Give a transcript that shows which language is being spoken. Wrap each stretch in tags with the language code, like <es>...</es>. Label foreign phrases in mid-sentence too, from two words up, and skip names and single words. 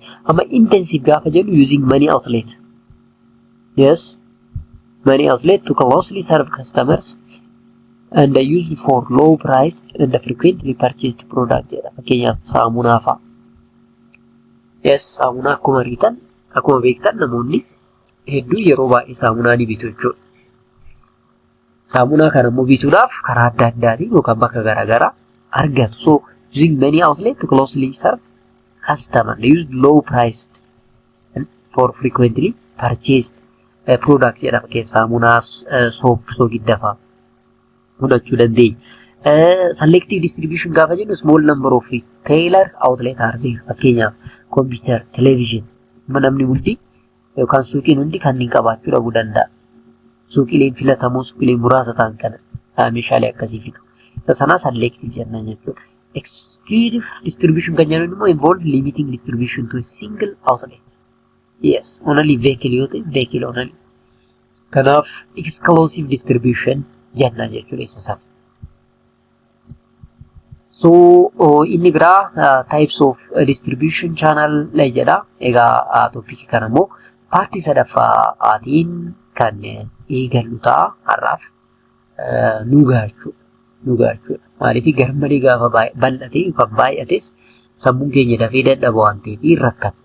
<en>Amma intensive</en> <om>gaafa jedhu</om> <en>using many outlet. Yes. Many outlets to closely serve customers and are used for low price and frequently purchased product.</en> <om>Fakkeenyaaf saamunaa fa'a. Yes, saamunaa akkuma beektan namoonni hedduu yeroo baay'ee saamunaa ni bitu jechuudha. Saamunaa kana immoo bituudhaaf karaa adda addaatiin yookaan bakka garaagaraa argatu.</om> <en>So using many outlets to closely serve customer, they use low priced and for frequently purchased product jedha.</en> <om>Fakkeenyaaf saamunaa soap soogidda fa'a fudhachuu dandeenya.</om> <en>Selective distribution</en> <om>gaafa jennu</om> <en>small number of retailer outlet are there.</en> <om>Fakkeenyaaf</om> <en>computer, television</en> <om>namni hundi yookaan suuqiin hundi kanneen qabaachuu dhabuu danda'a. Suuqileen filatamoo suuqileen muraasa ta'an kana meeshaalee akkasii fidu. Isa sanaa selective jenna jechuudha.</om> <en>Exclusive distribution</en> <om>kan jennuun immoo</om> <en>involve limiting distribution to a single outlet. Yes, only vehicle</en> <om>yoo ta'e</om> <en>vehicle only.</en> <om>Kanaaf</om> <en>exclusive distribution</en> <om>jenna jechuudha isa sana.</om> <en>So</en> <om>inni biraa</om> <en>types of distribution channel jedha.</en> <om>Egaa topic kana immoo paartii sadaffaatiin kan eegallu ta'a har'aaf nu gaachudha. Maaliif garmalee gaafa bal'ate yookaan baay'ates sammuun keenya dafee dadhaba waan ta'eef rakkata.</om>